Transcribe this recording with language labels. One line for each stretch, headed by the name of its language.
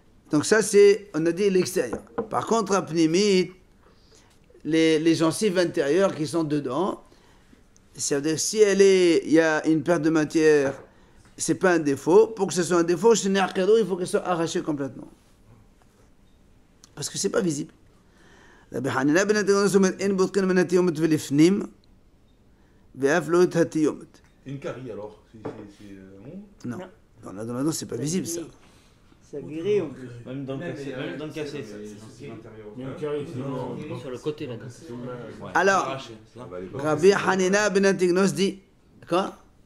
French: Donc ça, c'est, on a dit, l'extérieur. Par contre, à Pnimit, les gencives intérieures qui sont dedans, ça veut dire si il y a une perte de matière, c'est pas un défaut. Pour que ce soit un défaut, il faut qu'elle soit arrachée complètement. Parce que c'est pas visible.
Hebrew: Rabbi Hanina ben Atiomet אומר אין בודקין מן התיומת ולפנים ואף לא את התיומת.
French: Une carie alors, c'est bon? Non. Dans la dent, c'est pas visible ça. Ça guérit en plus. Même dans le cassé. Il y a une carie, sur le côté là-dedans. Alors, Rabbi Hanina ben Atiomet dit quoi?